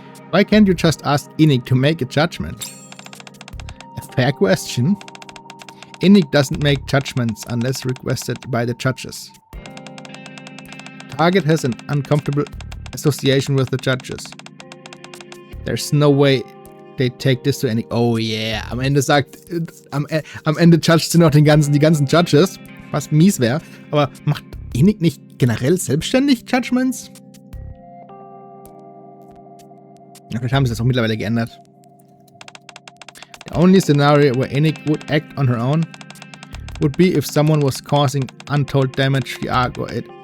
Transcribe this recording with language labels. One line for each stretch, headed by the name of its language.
English: Why can't you just ask Nikke to make a judgment? A fair question. Nikke doesn't make judgments unless requested by the judges. Target has an uncomfortable association with the judges. There's no way they take this to any. Oh yeah,
German: am Ende judged sie noch die ganzen Judges, was mies wäre. Aber macht Nikke nicht generell selbstständig Judgments? Ja, vielleicht haben sie das auch mittlerweile geändert.
English: The only scenario where Nikke would act on her own would be if someone was causing untold damage to the arc or it